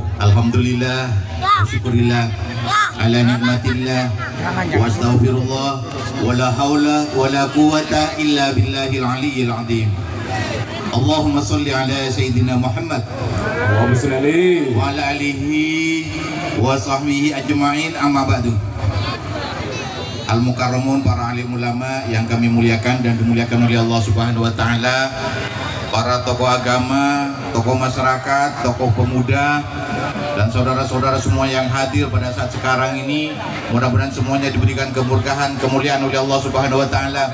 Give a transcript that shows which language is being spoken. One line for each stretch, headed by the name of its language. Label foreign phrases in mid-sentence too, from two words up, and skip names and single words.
Arabic: الحمد لله شكر الله على نعمة الله وأستغفر الله ولا حول ولا قوة إلا بالله العلي العظيم. اللهم صل على سيدنا محمد اللهم صل وعلى آله وصحبه أجمعين أما بعد.
Indonesian: Al-Mukarramun, para alim ulama yang kami muliakan dan dimuliakan oleh
Arabic: الله سبحانه وتعالى,
Indonesian: para tokoh agama, tokoh masyarakat, tokoh pemuda, dan saudara-saudara semua yang hadir pada saat sekarang ini, mudah-mudahan semuanya diberikan keberkahan, kemuliaan oleh
Arabic: الله سبحانه وتعالى.